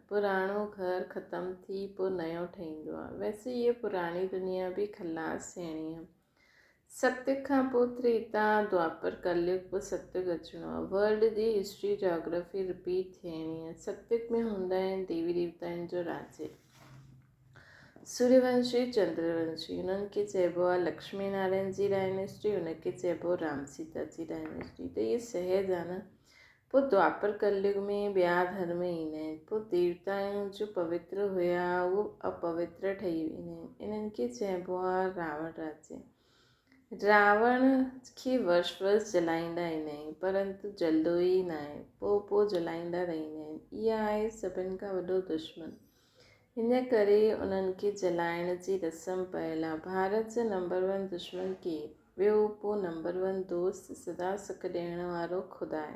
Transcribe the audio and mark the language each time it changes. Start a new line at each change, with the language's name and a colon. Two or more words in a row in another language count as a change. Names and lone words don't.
Sindhi: पुराणो घर ख़तमु थी पोइ नयो ठहींदो आहे। वैसे हीअ पुराणी दुनिया बि खलास थियणी आहे। सत्युग खां पोइ त्रेता, द्वापर, कलयुग, पोइ सत्युग अचिणो आहे। वर्ल्ड जी
English: history geography repeat
Sindhi: थियणी आहे। सत्युग में हूंदा आहिनि देवी देवताउनि जो राज्य, सूर्यवंशी, चंद्रवंशी। उन्हनि खे चइबो आहे लक्ष्मी नारायण जी डायनेस्टी, उनखे चइबो राम सीता जी डायनेस्टी। त इहे सहज आहे न। पोइ द्वापर कलयुग में ॿिया धर्म ईंदा आहिनि। पोइ देवताउनि जो पवित्र हुया उहो अपवित्र ठही वेंदा आहिनि। इन्हनि खे चइबो आहे रावण राज्य। रावण खे वर्ष जलाईंदा ईंदा आहिनि, परंतु जलंदो ई न आहे। पोइ जलाईंदा रहंदा आहिनि। इहा आहे सभिनि खां वॾो दुश्मन। हिन करे उन्हनि खे जलाइण जी रस्म पयल आहे। भारत जो नंबर 1 दुश्मन केरु? ॿियो पोइ नंबर 1 दोस्त सदा सुख ॾियण वारो ख़ुदा आहे।